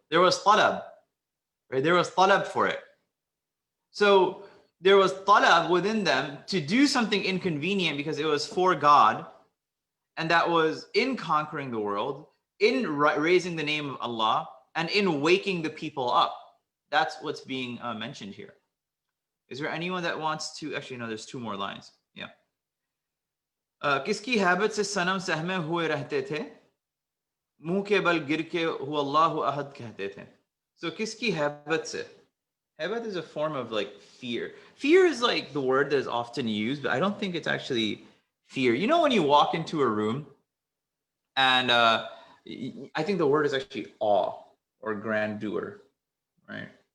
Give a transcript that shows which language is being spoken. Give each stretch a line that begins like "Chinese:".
English: There was talab, right? There was talab for it. So there was talab within them to do something inconvenient because it was for God, and that was in conquering the world, in raising the name of Allah, and in waking the people up. That's what's being mentioned here. Is there anyone that wants to, actually no, there's two more lines. Yeah.
Hindi: किसकी हैबत से सनम सहमे हुए रहते थे, मुंह के बल गिर के हु अल्लाहु अहद कहते थे. So किसकी हैबत से?
English: Hebat is a form of like fear. Fear is like the word that is often used, but I don't think it's actually fear. You know when you walk into a room and I think the word is actually awe or grandeur, right?